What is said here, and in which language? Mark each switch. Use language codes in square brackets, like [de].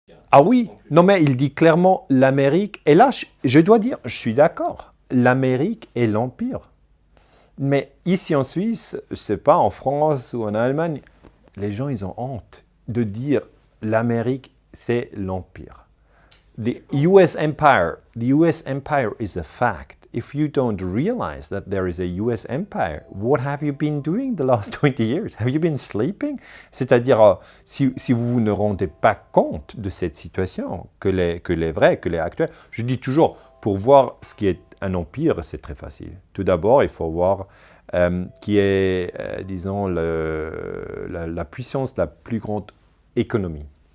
[fr] Ah oui, non mais il dit clairement l'Amérique, et là je dois dire, je suis d'accord, l'Amérique est l'Empire. Mais ici en Suisse, je sais pas, en France ou en Allemagne, les gens ils ont honte de dire l'Amérique c'est l'Empire. [en] The US Empire is a fact. If you don't realize that there is a US Empire, what have you been doing the last 20 years? Have you been sleeping? [fr] C'est-à-dire, si vous ne rendez pas compte de cette situation, que les vrais, que les actuels, je dis toujours, pour voir ce qui est un empire, c'est très facile. Tout d'abord, il faut voir qui est, disons, la puissance, la plus grande économie.